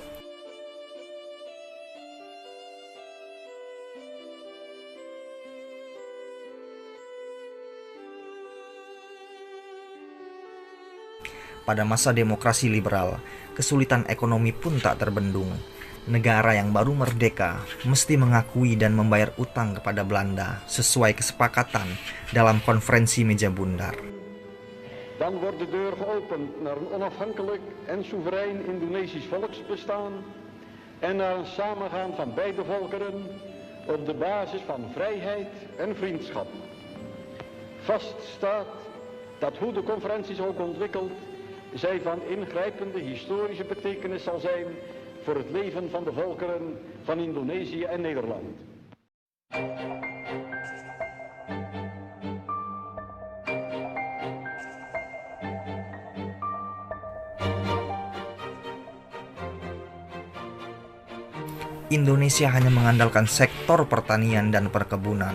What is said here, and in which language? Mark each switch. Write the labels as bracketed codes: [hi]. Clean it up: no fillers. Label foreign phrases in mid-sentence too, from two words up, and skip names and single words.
[id] Pada masa demokrasi liberal, kesulitan ekonomi pun tak terbendung. Negara yang baru merdeka mesti mengakui dan membayar utang kepada Belanda sesuai kesepakatan dalam konferensi meja bundar. [nl] Dan wordt de deur geopend naar een onafhankelijk en soeverein Indonesisch volksbestaan en naar een samengaan van beide volkeren op de basis van vrijheid en vriendschap. Vast staat dat hoe de conferentie zich ook ontwikkelt, zij van ingrijpende historische betekenis zal zijn voor het leven van de volkeren van Indonesië en Nederland. [id] Indonesia hanya mengandalkan sektor pertanian dan perkebunan.